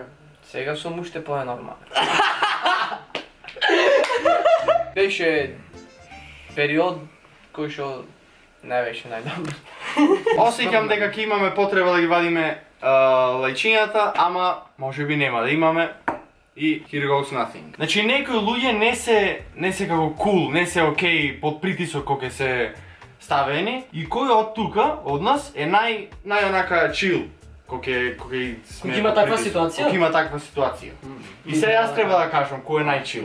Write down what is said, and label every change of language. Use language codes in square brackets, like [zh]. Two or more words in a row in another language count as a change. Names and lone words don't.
[mk] Сега сум уште понормален. Беше период кој што не беше најдобар. Осеќам дека ќе имаме потреба да ги вадиме лајчињата, ама може би нема да имаме. [en] И here goes nothing. [mk] Значи некои луѓе не се како cool, не се окей под притисок кога ќе се ставени и кој од тука од нас е најонака chill кога сме Кога има под таква притисок, ситуација? Кога има таква ситуација. И сега јас треба да кажам кој е најчил.